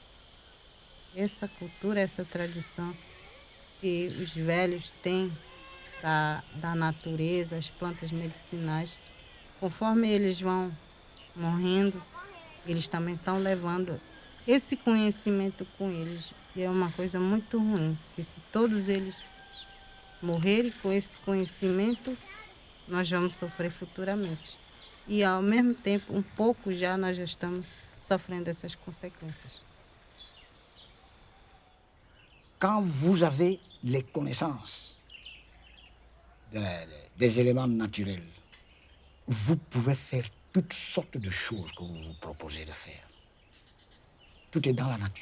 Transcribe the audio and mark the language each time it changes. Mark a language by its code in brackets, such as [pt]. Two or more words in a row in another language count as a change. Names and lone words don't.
[pt] Essa cultura, essa tradição que os velhos têm da natureza, as plantas medicinais, conforme eles vão morrendo, eles também estão levando esse conhecimento com eles. E é uma coisa muito ruim, que se todos eles morrerem com esse conhecimento, nós vamos sofrer futuramente. E ao mesmo tempo, um pouco já nós já estamos sofrendo essas consequências. [fr] Quand vous avez les connaissances des éléments naturels, vous pouvez faire toutes sortes de choses que vous vous proposez de faire. Tout est dans la nature.